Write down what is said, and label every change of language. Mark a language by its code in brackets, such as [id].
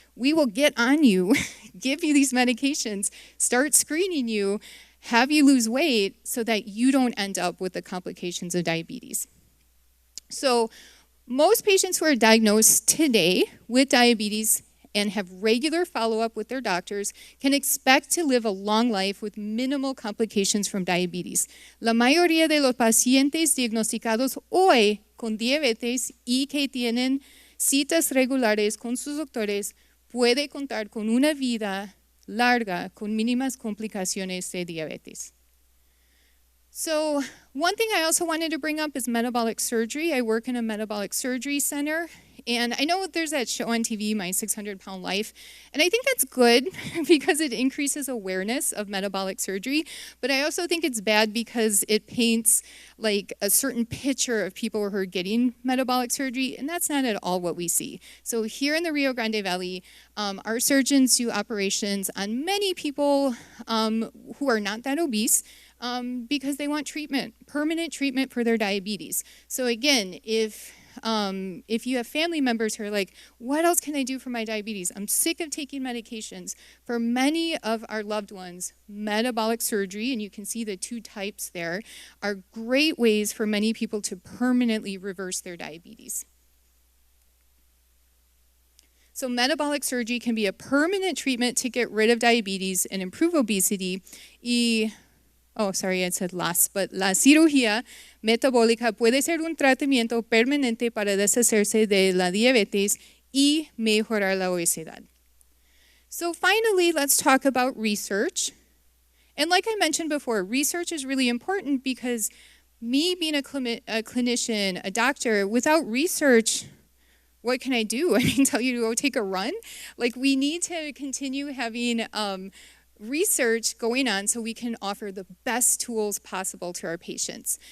[en] We will get on you, give you these medications, start screening you, have you lose weight so that you don't end up with the complications of diabetes. So most patients who are diagnosed today with diabetes and have regular follow-up with their doctors can expect to live a long life with minimal complications from diabetes. [es] La mayoría de los pacientes diagnosticados hoy con diabetes y que tienen citas regulares con sus doctores puede contar con una vida larga con mínimas complicaciones de diabetes. [en] So one thing I also wanted to bring up is metabolic surgery. I work in a metabolic surgery center. And I know there's that show on TV, My 600-Pound Life, and I think that's good because it increases awareness of metabolic surgery, but I also think it's bad because it paints like a certain picture of people who are getting metabolic surgery, and that's not at all what we see. So here in the Rio Grande Valley, our surgeons do operations on many people who are not that obese, because they want treatment, permanent treatment for their diabetes. So again, if you have family members who are like, what else can I do for my diabetes? I'm sick of taking medications. For many of our loved ones, metabolic surgery, and you can see the 2 types there, are great ways for many people to permanently reverse their diabetes. So metabolic surgery can be a permanent treatment to get rid of diabetes and improve obesity. Y oh, sorry, I said last, but [es] la cirugía metabólica puede ser un tratamiento permanente para deshacerse de la diabetes y mejorar la obesidad. [en] So finally, let's talk about research. And like I mentioned before, research is really important because me being a clinician, a doctor, without research, what can I do? I mean, tell you to go take a run? Like, we need to continue having research going on so we can offer the best tools possible to our patients.